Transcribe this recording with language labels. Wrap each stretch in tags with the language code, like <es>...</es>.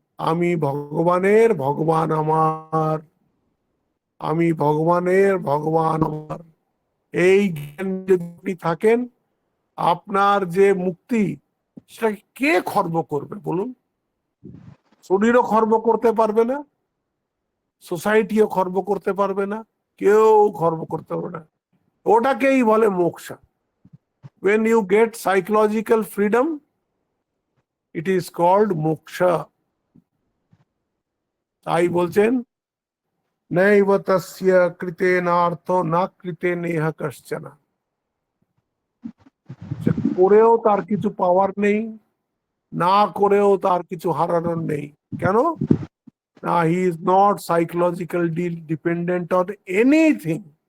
<bn>আমি ভগবানের, ভগবান আমার, আমি ভগবানের, ভগবান আমার, এই জ্ঞান যদি আপনি থাকেন, আপনার যে মুক্তি, সেটাকে কে খর্ব করবে বলুন? শরীরও খর্ব করতে পারবে না, সোসাইটিও খর্ব করতে পারবে না, কেউ খর্ব করতে পারবে না। ওটাকেই বলে মোক্ষ।</bn> <en>when you get psychological freedom, it is called moksha.</en> <bn>তাই বলছেন</bn> <sa>নৈব তস্য কৃতেনার্থ না কৃতেনেহ কশ্চন।</sa> <bn>সে করেও তার কিছু পাওয়ার নেই, না করেও তার কিছু হারানোর নেই। কেন না?</bn> <en>He is not psychological dependent on anything.</en>